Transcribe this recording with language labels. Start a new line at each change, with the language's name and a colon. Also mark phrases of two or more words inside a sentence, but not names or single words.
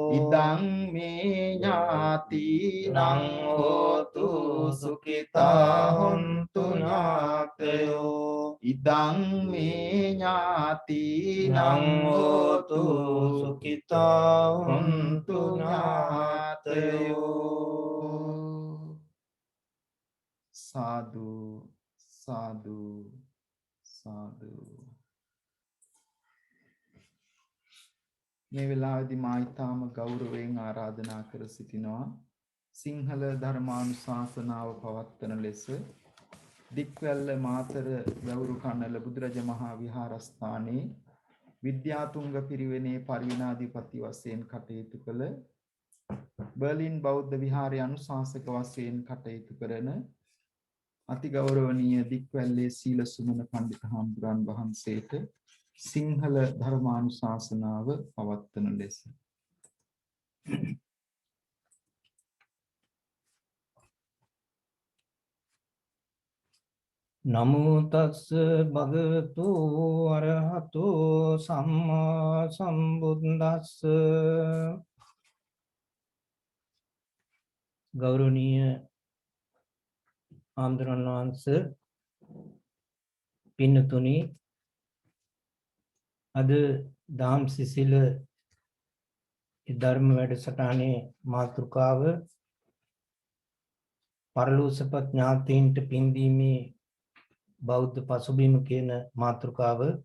Pali: ඉදං මේ ඥාතිනං හෝතු සුඛිතා හොන්තු නාතයෝ ඉදං මේ ඥාතිනං හෝතු සුඛිතා හොන්තු ඥාතයෝ සාදු සාදු සාදු
Sinhala: මේ වෙලාවේදී මා ඊටාම ගෞරවයෙන් ආරාධනා කර සිටිනවා සිංහල ධර්මානුශාසනාව පවත්වන ලෙස දික්වැල්ල මාතර වැවුරු කන්නල බුදුරජ මහා විහාරස්ථානයේ විද්‍යාතුංග පිරිවෙනේ පරිවිනාධිපති වශයෙන් කටයුතු කළ බර්ලින් බෞද්ධ විහාරයේ අනුශාසක වශයෙන් කටයුතු කරන අති ගෞරවනීය දික්වැල්ලේ සීල සුමන පඬිත හාමුදුරන් වහන්සේට සිංහල ධර්මානුශාසනාව පවත්වන ලෙස
Pali: නමෝ තස්ස භගවතු අරහතෝ සම්මා සම්බුද්දස්ස
Sinhala: ගෞරවනීය ආම්දුරන් වහන්සේ පින්නතුනි අද දාම් සිසිල ධර්ම වැඩසටහනේ මාතෘකාව පරලෝසපත් ඥාතීන්ට පින්දීමේ බෞද්ධ පසුබිම කියන මාතෘකාව